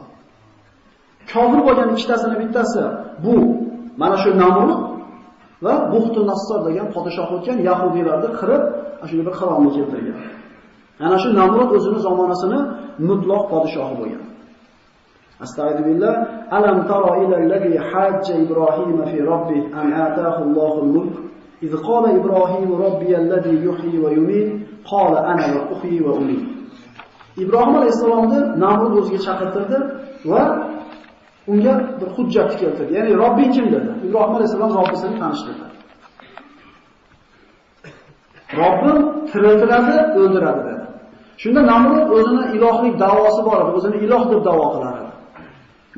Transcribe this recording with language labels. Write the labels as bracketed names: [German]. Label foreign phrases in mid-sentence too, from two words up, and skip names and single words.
[Uzbek] Kofir bo'lgan ikkitasining bittasi bu mana shu Namrud va Buxtun Nassor degan podshoh o'tgan yahudiylarni qirib, shunday bir qirolni keltirgan. Ana shu Namrud o'zining zamonasini mutlaq podshohi bo'lgan. Astagfirullah. [Arabic] ألم تر إلى الذي حاج إبراهيم في ربه أن آتاه الله الملك. إذ قال إبراهيم ربي الذي يحيي ويميت قال أنا أحيي وأميت. [Uzbek] İbrahim alayhisalomni Namrud o'ziga chaqirtirdi va unga bir hujjat keltirdi. Ya'ni Robbing kim dedi. Ibrohim alayhisalom Robbisini tanishtirdi. Robbim tiriltiradi, o'ldiradi dedi. Shunda Namrud o'zining ilohlik da'vosi bor edi, o'zini iloh deb da'vo qilar edi.